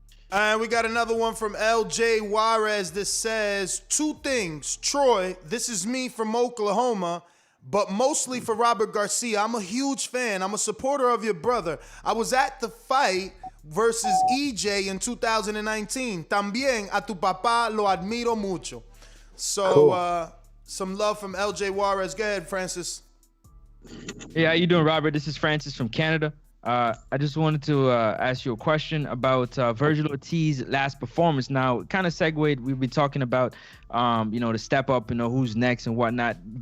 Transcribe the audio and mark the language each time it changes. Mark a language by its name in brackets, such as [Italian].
[English] And we got another one from LJ Juarez that says, 2 things. Troy, this is me from Oklahoma, but mostly for Robert Garcia. I'm a huge fan. I'm a supporter of your brother. I was at the fight versus EJ in 2019. [Spanish] También a tu papá lo admiro mucho. [English] So, Cool. some love from LJ Juarez. Go ahead, Francis. Hey, how you doing, Robert? This is Francis from Canada. I just wanted to ask you a question about Virgil Ortiz's last performance. Now, kind of segued, we've been talking about, you know, the step up, you know, who's next and whatnot.